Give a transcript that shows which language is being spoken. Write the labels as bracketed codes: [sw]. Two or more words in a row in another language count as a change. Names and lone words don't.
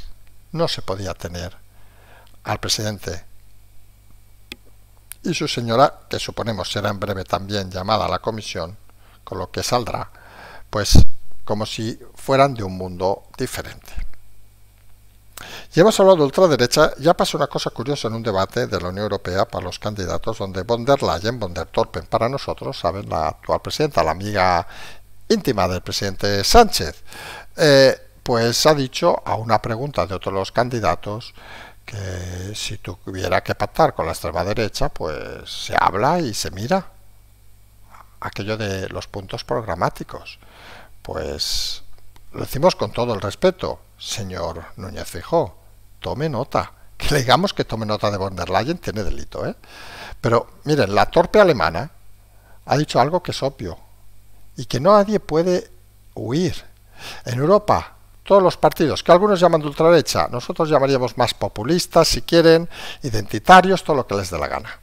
[es] No se podía tener al presidente y su señora, que suponemos será en breve también llamada a la comisión, con lo que saldrá, pues como si fueran de un mundo diferente. Y hemos hablado de ultraderecha. Ya pasó una cosa curiosa en un debate de la Unión Europea para los candidatos, donde von der Leyen, von der Torpen para nosotros, saben, la actual presidenta, la amiga íntima del presidente Sánchez, pues ha dicho a una pregunta de otro de los candidatos que si tuviera que pactar con la extrema derecha, pues se habla y se mira. Aquello de los puntos programáticos. Pues lo decimos con todo el respeto, señor Núñez Feijóo, tome nota. Que le digamos que tome nota de von der Leyen tiene delito, Pero miren, la torpe alemana ha dicho algo que es obvio y que nadie puede huir. En Europa, todos los partidos, que algunos llaman de ultraderecha, nosotros llamaríamos más populistas, si quieren, identitarios, todo lo que les dé la gana.